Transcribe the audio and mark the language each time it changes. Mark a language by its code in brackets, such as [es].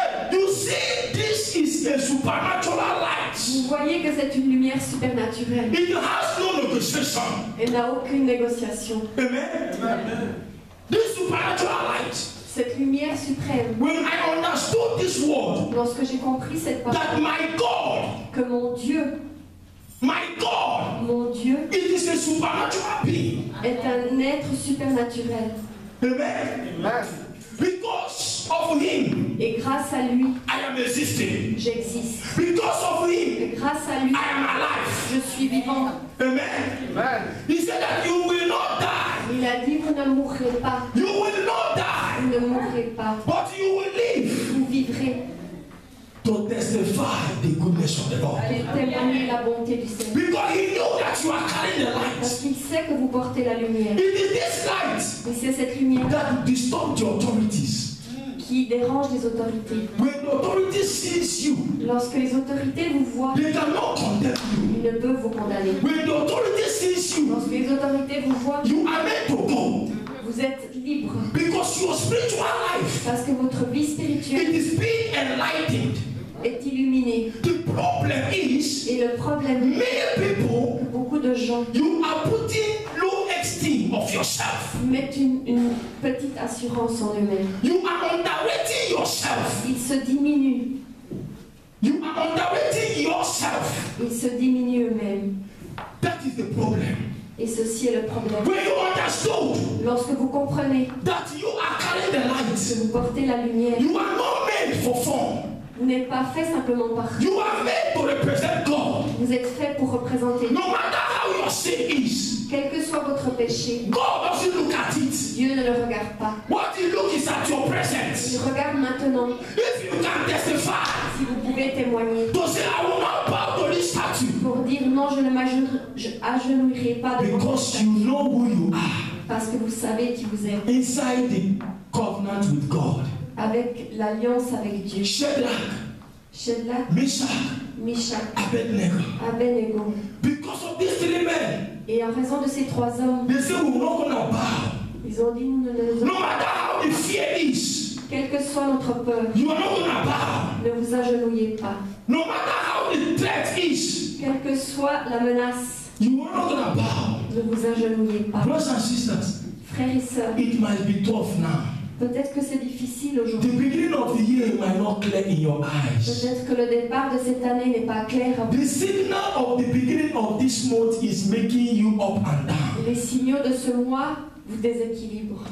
[en] You see, this is a supernatural light. [fr] Vous voyez que c'est une lumière supernaturelle. [en] It has no negotiation. [fr] Elle n'a aucune négociation. [en] Amen. This supernatural light. [fr] Cette lumière suprême, [en] When I understood this word, [fr] lorsque j'ai compris cette parole, [en] that my God, [fr] que mon Dieu, [en] it is a supernatural being. [fr] est un être supernaturel. [en] Amen. Because of him, [fr] Et grâce à lui, [en] I am existing. [fr] j'existe. [en] Because of [fr] Et [en] him, [fr] grâce à lui, [en] I am alive. [fr] je suis vivant. [en] Amen. He said that you will not die. [fr] Il a dit: vous ne mourrez pas. [en] You will not die. [fr] Vous ne mourrez pas. [en] But you will live [fr] Vous vivrez. [en] to testify the goodness of the Lord. [fr] Allez témoigner la bonté du Seigneur. [en] Because he knew that you are carrying the [fr] Parce [en] light. [fr] qu'il sait que vous portez la lumière. [en] It is this light [fr] Et c'est cette lumière [en] that will disturb the authorities. [fr] qui qui dérange les autorités. [en] When the authority sees you, [fr] Lorsque les autorités vous voient, [en] they cannot condemn you. [fr] ils ne peuvent vous condamner. [en] When the authority sees you, [fr] Lorsque les autorités vous voient, [en] you are meant to go. [fr] vous êtes libre. [en] Because your spiritual life, [fr] Parce que votre vie [en] it [fr] spirituelle [en] is being enlightened. [fr] est illuminée. [en] The problem is, [fr] Et le problème, [en] many people, [fr] que beaucoup de gens [en] you are putting low esteem of yourself. [fr] mettent une petite assurance en eux-mêmes. [en] You are underrating yourself. [fr] Ils se diminuent. [en] You are underrating yourself. [fr] Ils se diminuent eux-mêmes. [en] That is the problem. [fr] Et ceci est le problème. [en] When you understood [fr] Lorsque vous comprenez [en] that you are carrying the [fr] que [en] light, [fr] vous portez la lumière, [en] you are not made for fun. [fr] vous n'êtes pas fait simplement par [en] You are made to represent God. [fr] Vous êtes fait pour représenter Dieu. [en] No matter how your sin is, [fr] Quel que soit votre péché, [en] God doesn't look at it. [fr] Dieu ne le regarde pas. [en] What he looks is at your [fr] Il [en] presence. [fr] regarde maintenant. [en] If you can testify [fr] Si vous pouvez témoigner [en] to say, I will not bow to this statue, [fr] pour dire non, je ne m'agenouillerai pas devant [en] because you know who you are [fr] parce que vous savez qui vous êtes. [en] inside the covenant with God. [fr] Avec l'alliance avec Dieu. [en] Shadrach, [fr] Shadrach, [en] Meshach, [fr] Meshach, [en] Abednego. [fr] Abednego. [en] Because of these three men, [fr] Et en raison de ces trois hommes, [en] they say we're not gonna bow. [fr] ils ont dit nous ne [en] No matter how the fear is, [fr] quelle que soit notre peur, [en] you are not gonna bow. [fr] ne vous agenouillez pas. [en] No matter how the threat is, [fr] Quelle que soit la menace, [en] you are not gonna bow. [fr] ne vous agenouillez pas. [en] Brothers and sisters, [fr] Frères et sœurs, [en] it might be tough now. [fr] peut-être que c'est difficile [en] The [fr] aujourd'hui. [en] beginning of the year might not clear in your eyes. [fr] Peut-être que le départ de cette année n'est pas clair. à vous. [en] The signal of the beginning of this month is making you up and down. [fr] Les signaux de ce mois vous déséquilibrent.